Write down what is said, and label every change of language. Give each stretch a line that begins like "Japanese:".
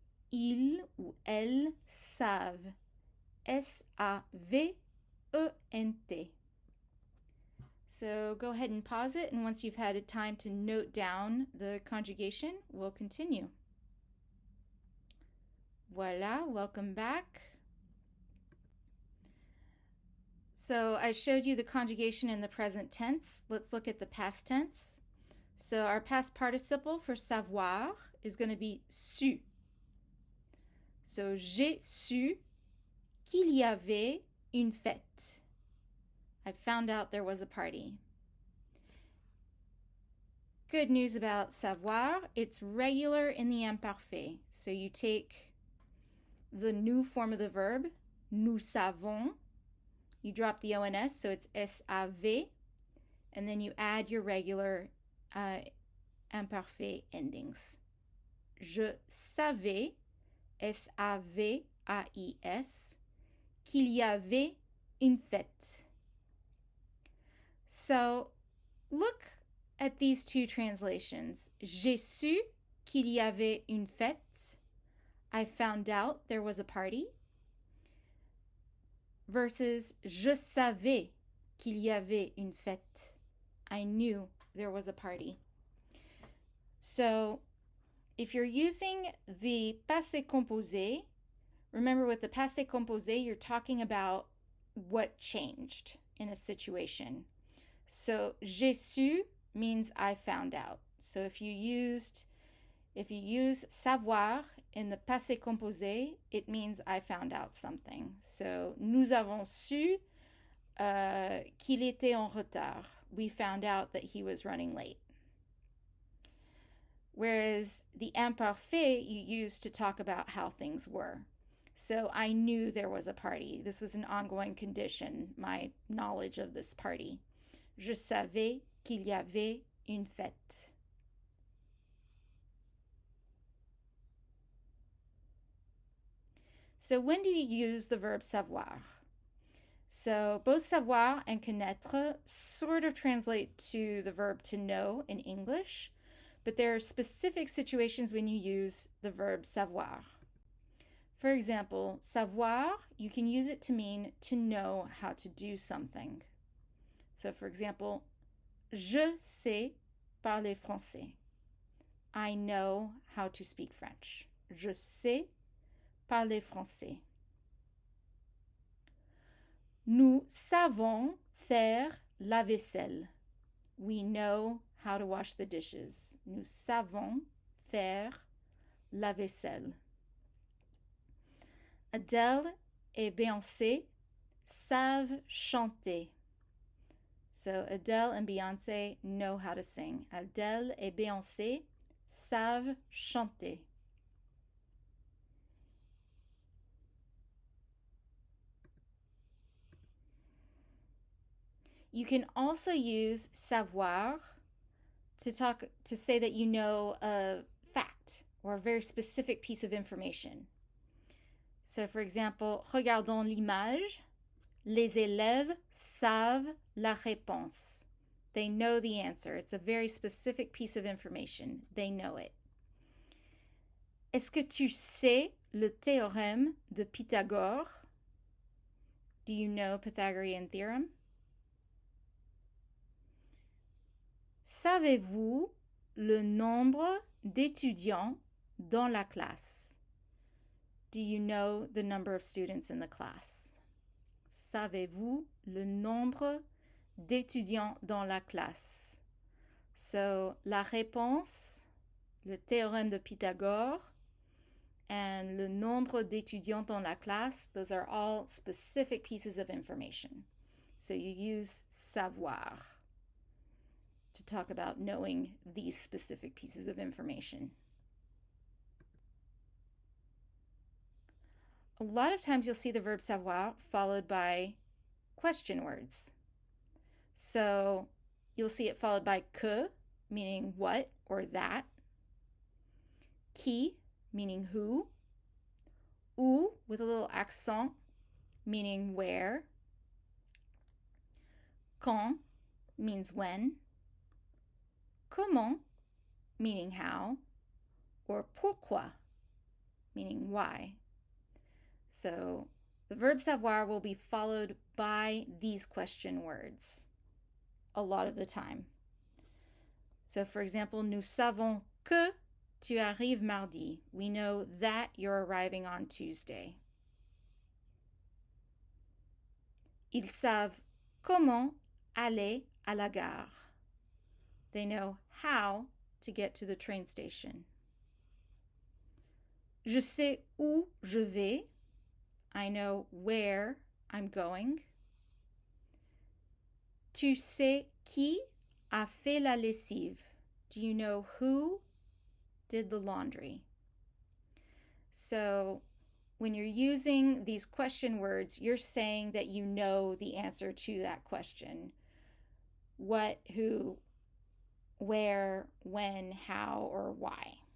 French: Ils ou elles savent, S-A-V-E-N-T.
English: So go ahead and pause it, and once you've had a time to note down the conjugation, we'll continue. Voila, welcome back. So I showed you the conjugation in the present tense. Let's look at the past tense. So our past participle for savoir is going to be su.
French: So j'ai su qu'il y avait une fête.
English: I found out there was a party. Good news about savoir, it's regular in the imparfait. So you take the new form of the verb,
French: nous savons,
English: you drop the ONS, so it's S-A-V, and then you add your regular imparfait endings.
French: Je savais, S-A-V-A-I-S, qu'il y avait une fête.
English: So look at these two translations.
French: J'ai su qu'il y avait une fête.
English: I found out there was a party.
French: Versus je savais qu'il y avait une fête.
English: I knew there was a party. So if you're using the passé composé, remember with the passé composé, you're talking about what changed in a situation. So
French: j'ai su
English: means I found out. So if you use savoir in the passé composé, it means I found out something.
French: So nous avons su qu'il était en retard.
English: We found out that he was running late. Whereas the imparfait you use to talk about how things were. So I knew there was a party. This was an ongoing condition, my knowledge of this party.
French: Je savais qu'il y avait une fête.
English: So when do you use the verb savoir? So both savoir and connaître sort of translate to the verb to know in English, but there are specific situations when you use the verb savoir. For example, savoir, you can use it to mean to know how to do something. So for example,
French: je sais parler français.
English: I know how to speak French.
French: Je sais parler français. Nous savons faire la vaisselle.
English: We know how to wash the dishes.
French: Nous savons faire la vaisselle. Adele et Beyoncé savent chanter.
English: So Adele and Beyoncé know how to sing.
French: Adele et Beyoncé savent chanter.
English: You can also use savoir to say that you know a fact or a very specific piece of information. So for example,
French: regardons l'image. Les élèves savent la réponse.
English: They know the answer. It's a very specific piece of information. They know it.
French: Est-ce que tu sais le théorème de Pythagore?
English: Do you know Pythagorean theorem?
French: Savez-vous le nombre d'étudiants dans la classe?
English: Do you know the number of students in the class?
French: Savez-vous le nombre d'étudiants dans la classe?
English: So,
French: la réponse, le théorème de Pythagore,
English: and
French: le nombre d'étudiants dans la classe,
English: those are all specific pieces of information. So you use savoir to talk about knowing these specific pieces of information. A lot of times you'll see the verb savoir followed by question words. So you'll see it followed by que, meaning what or that, qui, meaning who, où, with a little accent, meaning where, quand, means when, comment, meaning how, or pourquoi, meaning why. So the verb savoir will be followed by these question words a lot of the time. So for example,
French: nous savons que tu arrives mardi.
English: We know that you're arriving on Tuesday.
French: Ils savent comment aller à la gare.
English: They know how to get to the train station.
French: Je sais où je vais.
English: I know where I'm going.
French: Tu sais qui a fait la lessive?
English: Do you know who did the laundry? So when you're using these question words, you're saying that you know the answer to that question. What, who, where, when, how, or why.